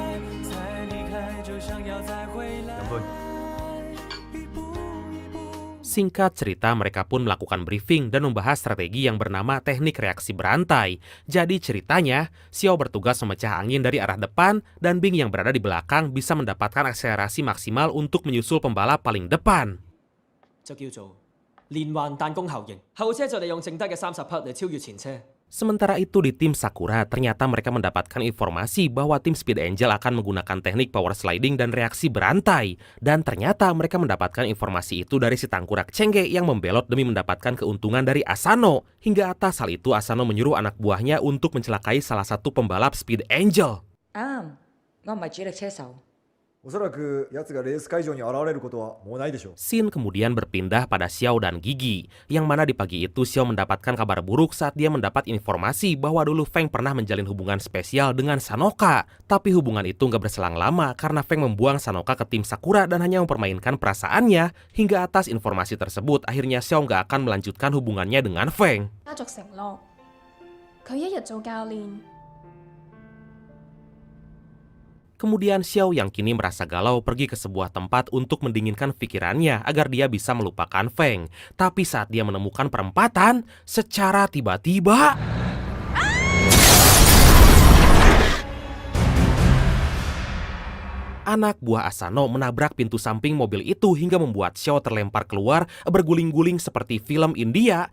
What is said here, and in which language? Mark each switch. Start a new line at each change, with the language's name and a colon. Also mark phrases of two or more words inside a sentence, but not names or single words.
Indonesian: Singkat cerita, mereka pun melakukan briefing dan membahas strategi yang bernama teknik reaksi berantai. Jadi ceritanya, Xiao bertugas memecah angin dari arah depan dan Bing yang berada di belakang bisa mendapatkan akselerasi maksimal untuk menyusul pembalap paling depan.
Cantonese: 就叫做連環彈弓效應。後車就利用剩低嘅30匹嚟超越前車。
Indonesian: Sementara itu di tim Sakura, ternyata mereka mendapatkan informasi bahwa tim Speed Angel akan menggunakan teknik
English: power sliding
Indonesian: dan reaksi berantai. Dan ternyata mereka mendapatkan informasi itu dari si tangkurak Chengge yang membelot demi mendapatkan keuntungan dari Asano. Hingga atas hal itu Asano menyuruh anak buahnya untuk mencelakai salah satu pembalap Speed Angel.
Cantonese: 我唔係主力車手。
Japanese: おそらく奴がレース会場に現れることはもうないでしょう。
Indonesian: Scene kemudian berpindah pada Xiao dan Gigi, yang mana di pagi itu Xiao mendapatkan kabar buruk saat dia mendapat informasi bahwa dulu Feng pernah menjalin hubungan spesial dengan Sanoka. Tapi hubungan itu nggak berselang lama karena Feng membuang Sanoka ke tim Sakura dan hanya mempermainkan perasaannya. Hingga atas informasi tersebut, akhirnya Xiao nggak akan melanjutkan hubungannya dengan Feng.
Cantonese: 家族承諾，佢一日做教練。
Indonesian: Kemudian Xiao yang kini merasa galau pergi ke sebuah tempat untuk mendinginkan pikirannya agar dia bisa melupakan Feng. Tapi saat dia menemukan perempatan, secara tiba-tiba... Anak buah Asano menabrak pintu samping mobil itu hingga membuat Xiao terlempar keluar berguling-guling seperti film India.